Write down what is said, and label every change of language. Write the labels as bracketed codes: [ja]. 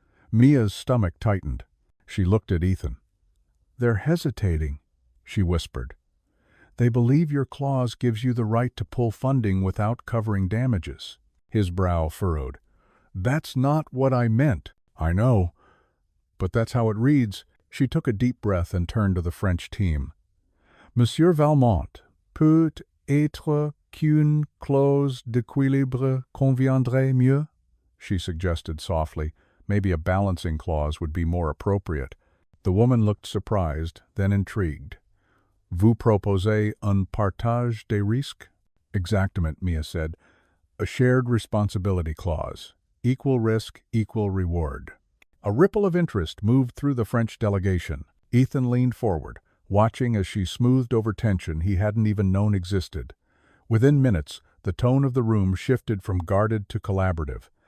[en] Mia's stomach tightened. She looked at Ethan. "They're hesitating," she whispered. "They believe your clause gives you the right to pull funding without covering damages." His brow furrowed. "That's not what I meant." "I know, but that's how it reads." She took a deep breath and turned to the French team. [fr] "Monsieur Valmont, peut-être qu'une clause d'équilibre conviendrait mieux?" [en] she suggested softly. Maybe a balancing clause would be more appropriate. The woman looked surprised, then intrigued. [fr] "Vous proposez un partage des risques?" [en] "Exactement," Mia said. "A shared responsibility clause. Equal risk, equal reward." A ripple of interest moved through the French delegation. Ethan leaned forward, watching as she smoothed over tension he hadn't even known existed. Within minutes, the tone of the room shifted from guarded to collaborative.